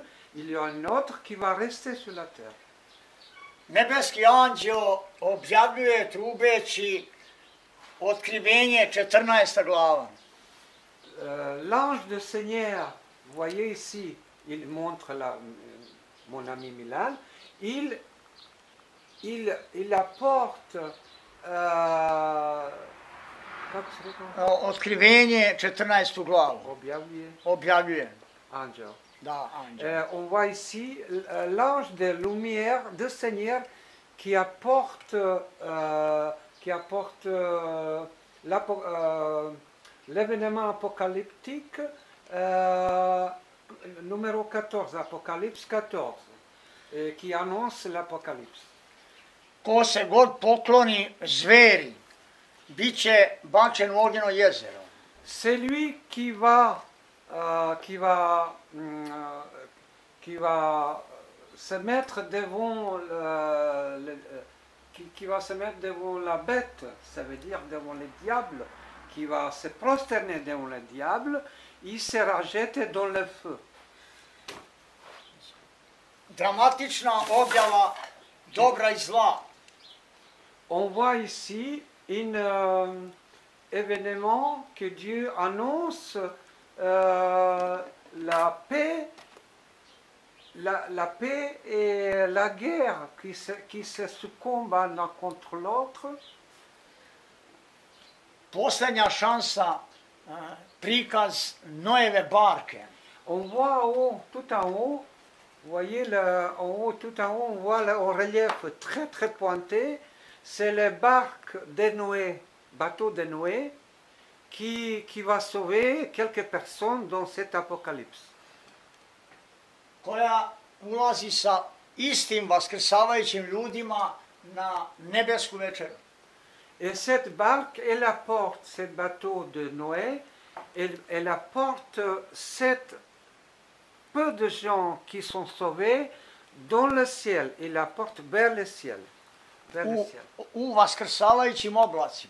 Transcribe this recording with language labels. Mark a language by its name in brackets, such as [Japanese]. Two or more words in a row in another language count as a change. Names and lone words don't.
[French] Il y aura une autre qui va rester sur la terre. [Serbian] Nebeski anđeo objavljuje trubeći otkrivenje 14. glava. [French] L'ange du Seigneur, vous voyez ici, il montre mon ami Milan, il apporte [Serbian] otkrivenje 14. glavu. Objavljuje. Angel. Da, anđeo. [French] On voit ici l'ange de lumière du Seigneur qui apporte l'événement apocalyptique numéro 14, Apocalypse 14, qui annonce l'Apocalypse. [Serbian] Ko se god pokloni zveri, bit će bačen u ognjeno jezero. [French] Celui qui va se mettre devant qui va se mettre devant la bête, ça veut dire devant le diable, qui va se prosterner devant le diable, il sera jeté dans le feu. [Serbian] Dramatična objava dobra i zla. [French] On voit ici un événement que Dieu annonce la paix et la guerre qui se succombent l'un contre l'autre. [Serbian] Posljednja šansa, prikaz Noeve barke. [French] On voit tout en haut, vous voyez tout en haut, on voit le relief très pointé. C'est le barque de Noé, bateau de Noé, qui va sauver quelques personnes dans cet apocalypse. [Serbian] Koja ulazi sa istim vaskrsavajućim ljudima na nebesku večeru. [French] Et cette barque, elle apporte, ce bateau de Noé, elle apporte peu de gens qui sont sauvés dans le ciel. Elle apporte vers le ciel. [Serbian] U vaskrsavajućim oblacima.